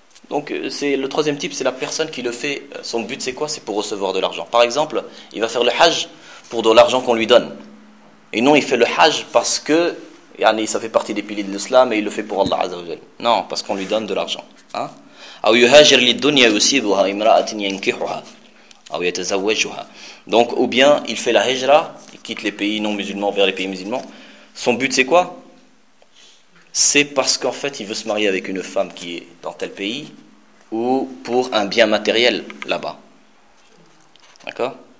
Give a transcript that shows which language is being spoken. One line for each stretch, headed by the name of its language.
French: Donc c'est le troisième type, c'est la personne qui le fait, son but c'est quoi? C'est pour recevoir de l'argent. Par exemple, il va faire le hajj pour de l'argent qu'on lui donne. Et non, il fait le hajj parce que yani, ça fait partie des piliers de l'islam et il le fait pour Allah
Arabic: Azza wa Jalla.
French: Non, parce qu'on lui donne de l'argent, hein.
Arabic: أو يهاجر للدنيا يصيبها امرأة ينكحها أو يتزوجها.
French: Donc ou bien il fait la hijra, il quitte les pays non musulmans vers les pays musulmans. Son but c'est quoi? C'est parce qu'en fait il veut se marier avec une femme qui est dans tel pays ou pour un bien matériel là-bas. D'accord?